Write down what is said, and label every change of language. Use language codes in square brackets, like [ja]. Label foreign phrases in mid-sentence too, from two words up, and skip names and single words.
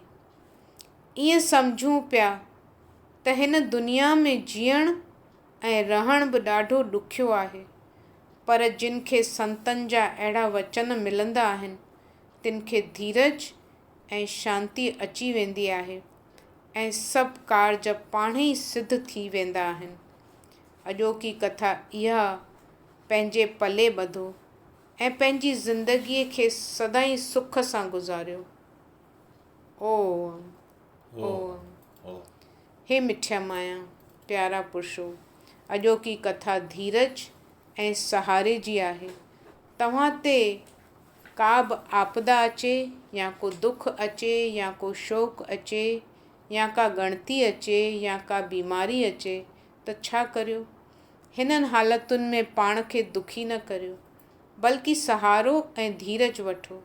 [sd] ईअं सम्झूं पिया त हिन दुनिया में जीअण ऐं रहण बि ॾाढो ॾुखियो आहे, पर जिन खे संतनि जा अहिड़ा वचन मिलंदा आहिनि तिन खे धीरज ऐं शांती अची वेंदी आहे ऐं सभु कार्ज पाण ई सिद्ध थी वेंदा आहिनि। अॼोकी कथा इहा पंहिंजे पले ॿधो ऐं पंहिंजी ज़िंदगीअ खे सदाईं सुख सां गुज़ारियो। ओम ओम। हे मिठिया माया प्यारा पुरुषो, अॼोकी कथा धीरज ऐं सहारे जी आहे। तव्हां ते का बि आपदा अचे या को दुख अचे या को शोक अचे या का ॻणती अचे या का बीमारी अचे त छा करियो? हिननि हालतुनि में पाण खे दुखी न करियो, बल्कि सहारो ऐं धीरज वठो।